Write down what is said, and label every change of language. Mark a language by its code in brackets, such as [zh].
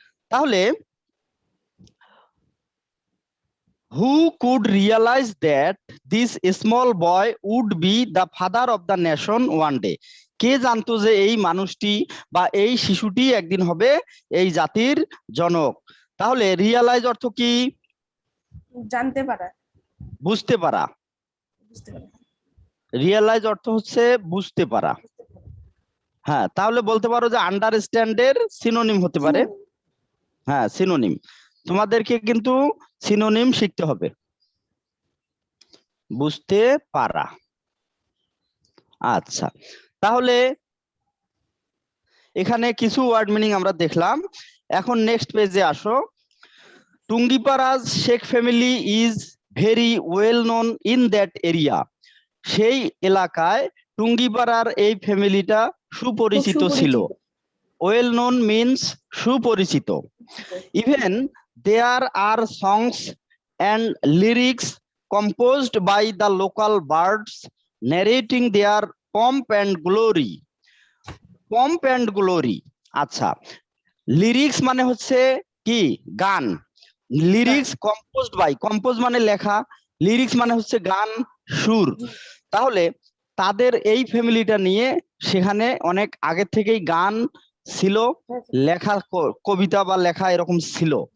[bn] তাহলে [en] who could realize that this small boy would be the father of the nation one day? [bn] কে জানতো যে এই মানুষটি বা এই শিশুটি একদিন হবে এই জাতির জনক? তাহলে রিয়ালাইজ অর্থ কি? জানতে পারা, বুঝতে পারা। রিয়ালাইজ অর্থ হচ্ছে বুঝতে পারা। হ্যাঁ, তাহলে বলতে পারো যে আন্ডারস্ট্যান্ডের সিনোনিম হতে পারে। হ্যাঁ, সিনোনিম। তোমাদেরকে কিন্তু সিনোনিম শিখতে হবে। বুঝতে পারা। আচ্ছা, তাহলে এখানে কিছু ওয়ার্ড মিনিং আমরা দেখলাম। এখন নেক্সট পেজে আসো। [en] Tungipara's Sheikh family is very well known in that area. [bn] সেই এলাকায় টুঙ্গিপাড়ার এই ফ্যামিলিটা সুপরিচিত ছিল। ওয়েল নোন মিন্স সুপরিচিত। [en] Even there are songs and lyrics composed by the local birds narrating their pomp and glory. pomp and glory, [bn] আচ্ছা। লিরিক্স মানে হচ্ছে কি? গান। লিরিক্স কম্পোজড বাই, কম্পোজ মানে লেখা, লিরিক্স মানে হচ্ছে গান, সুর। তাহলে তাদের এই ফ্যামিলিটা নিয়ে সেখানে অনেক আগে থেকেই গান ছিল, লেখা, কবিতা বা লেখা এরকম ছিল।